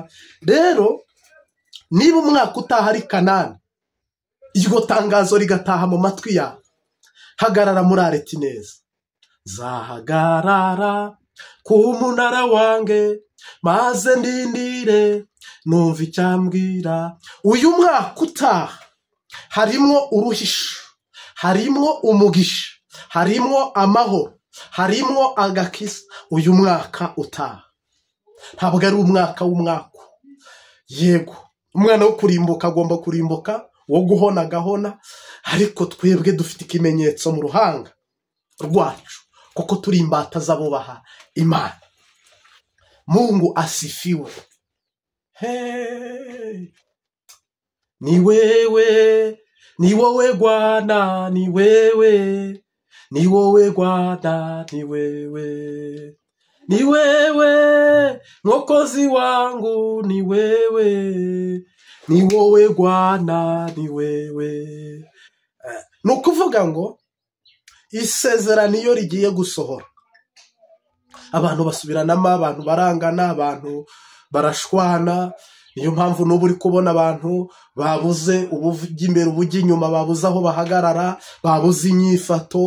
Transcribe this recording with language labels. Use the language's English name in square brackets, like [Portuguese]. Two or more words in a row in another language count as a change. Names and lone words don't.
[Rundi] Rero niba umwaka utaha ari Kanani, iryo tangazo rigataha mu matwi yawe, hagarara muri areti neza. Zahagarara ku munara wange maze ndindire numva icyambwira. Uyu mwaka utaha harimwo uruhisho, harimwo umugisha, harimwo amahoro, harimwo agakiza. Uyu mwaka utaha ntabwo ari umwaka w'umwaka. Yego, umwana wo kurimbuka agomba kurimbuka, wo guhona agahona, ariko twebwe dufite ikimenyetso mu ruhanga rwacu, kuko turi imbata z'abubaha Imana. [Swahili] Mungu asifiwe. Hey, ni wewe, ni wowe Bwana, ni wewe, ni wowe Bwana, ni wewe, ni wewe Mwokozi wangu, ni wewe, ni wowe Bwana, ni wewe. [Rundi] Nukuvuga ngo isezerano iyo rigiye gusohora, abantu basubiranamo, abantu barangana, abantu barashwana. Niyo mpamvu n'ubu uri kubona abantu babuze ubujya imbere ubujya inyuma, babuze aho bahagarara, babuze inyifato.